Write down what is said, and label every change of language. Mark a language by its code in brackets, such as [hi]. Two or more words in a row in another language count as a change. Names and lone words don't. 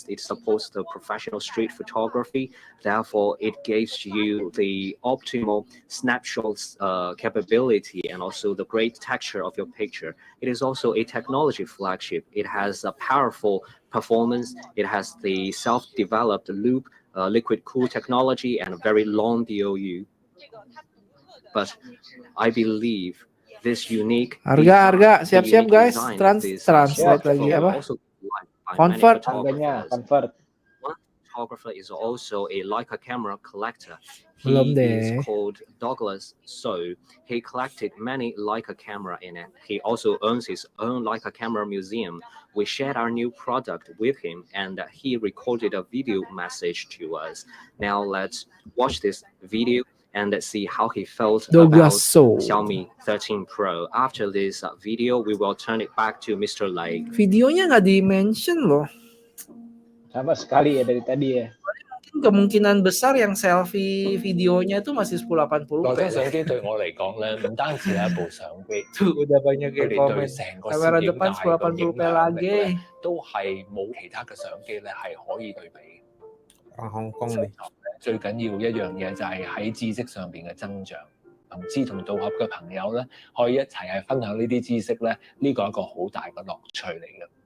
[en] It supports the professional street photography. Therefore, it gives you the optimal snapshots capability and also the great texture of your picture. It is also a technology flagship. It has a powerful performance. It has the self-developed loop, liquid cool technology, and a very long DOU. But I believe this unique [id] Harga siap-siap guys, translate lagi apa? Convert harganya, convert. [en] One photographer is also a Leica camera collector. [id] Belum [en] He [id] deh. [en] is called Douglas So. He collected many Leica camera in it. He also owns his own Leica camera museum. We shared our new product with him, and he recorded a video message to us. Now let's watch this video and see how he felt about Xiaomi 13 Pro. After this video, we will turn it back to Mr. Lei. [id] Videonya nggak di-mention loh. Sama sekali ya dari tadi ya. Kemungkinan besar yang selfie videonya itu masih 1080p. [yue] 嗰張相機對我嚟講咧，唔單止係一部相機， [id] Tuh udah banyak [yue] 佢 [id] yang [yue] 哋 [id] komen. [yue] 對成個攝 [id] Kamera [yue] 影 [id] depan [yue] 界個影 [id] 1080p [yue] 響力 [id] lagi. [yue] 咧，都係冇其他嘅相機咧係可以對比。香港嚟。最緊要一樣嘢就係喺知識上邊嘅增長，同志同道合嘅朋友咧，可以一齊係分享呢啲知識咧，呢個係一個好大嘅樂趣嚟嘅。